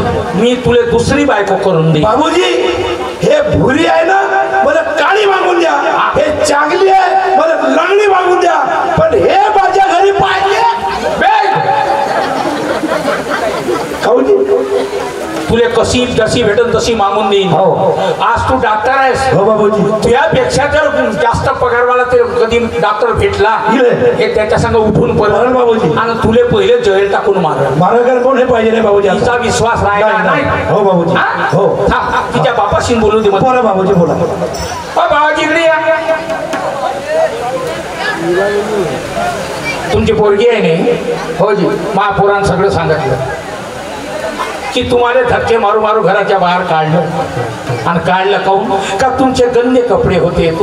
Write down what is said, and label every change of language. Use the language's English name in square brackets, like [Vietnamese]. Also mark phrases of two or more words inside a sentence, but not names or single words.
[Marathi] मी तुला दुसरी बायको करून दे बाबूजी. हे भुरी आहे ना मला काळी मागून द्या. हे चांगली आहे मला लंगडी मागून द्या. पण हे माझ्या घरी पाहिजे. तुला कशी जशी भेटल तशी मागून देईन. आज तू डॉक्टर आहेस. हो बाबूजी. तुझ्यापेक्षा जर जास्त पगारवाला ते कधी डॉक्टर भेटला हे त्याच्या संग उठून पडलं बाबूजी आणि तुले पहिले जैल टाकून मारा कोण हे पाहिजे नाही बाबूजी. तिचा विश्वास राहिला नाही. हो बाबूजी. हो तिच्या बापाशी बोलू दे. बोला बाबूजी बोला. बाबाजी इकडे या. तुमची पोरगी आहे नाही. हो जी महापुराण सगळं सांगितलं की तुम्हाला धक्के मारू मारू घराच्या बाहेर काढलं आणि काढलं काऊन का तुमचे गंदे कपडे होते.